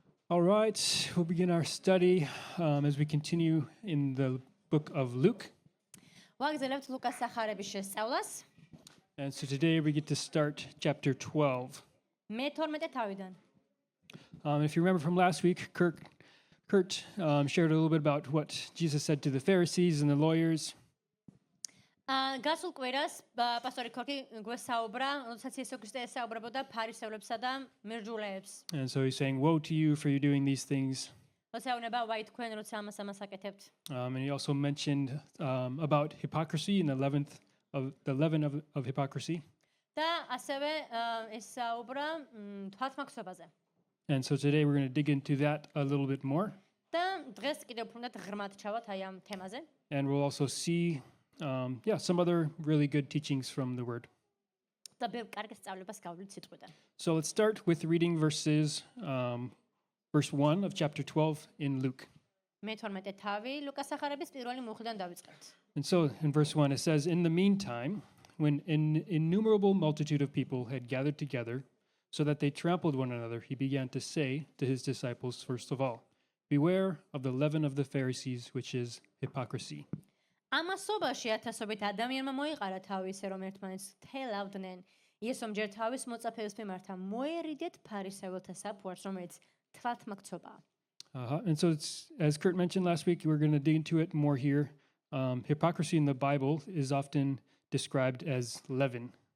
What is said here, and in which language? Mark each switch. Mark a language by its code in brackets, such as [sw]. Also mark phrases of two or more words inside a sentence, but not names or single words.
[en] All right, we'll begin our study as we continue in the book of Luke. [ka] ვაგრძელებთ ლუკას სახარების შესწავლას. [en] And so today we get to start chapter 12. [ka] მე-12 თავიდან. [en] If you remember from last week, Kurt shared a little bit about what Jesus said to the Pharisees and the lawyers. [ka] გასულ კვირას პასტორი ქორკი გვესაუბრა, როდესაც იესო ქრისტე ესაუბრებოდა ფარისევლებსა და მერჯულეებს. [en] And so he's saying, woe to you for you doing these things. [ka] როცა უნება ვაი თქვენ, როცა ამას აკეთებთ. [en] And he also mentioned about hypocrisy and the leaven of hypocrisy. [ka] და ასევე ესაუბრა თვალთმაქცობაზე. [en] And so today we're going to dig into that a little bit more. [ka] და დღეს კიდევ უფრო მეტ ღრმად ჩავთ აი ამ თემაზე. [en] And we'll also see some other really good teachings from the word. [ka] და ბევრ კარგ სწავლებას გავვლით სიტყვიდან. [en] So let's start with reading verse 1 of chapter 12 in Luke. [ka] მე-12 თავი ლუკას სახარების პირველი მუხიდან დავიწყებთ. [en] And so in verse 1 it says, in the meantime, when an innumerable multitude of people had gathered together, so that they trampled one another, he began to say to his disciples, first of all, beware of the leaven of the Pharisees, which is hypocrisy. [ka] ამასობაში ათასობით ადამიანმა მოიყარა თავი ისე რომ ერთმანეთს თელავდნენ. იესომ ჯერ თავის მოწაფეებს მიმართა მოერიდეთ ფარისეველთა საფუარს, რომელიც თვალთმაქცობაა. [en] And so it's, as Kurt mentioned last week, we're going to dig into it more here. Hypocrisy in the Bible is often described as leaven.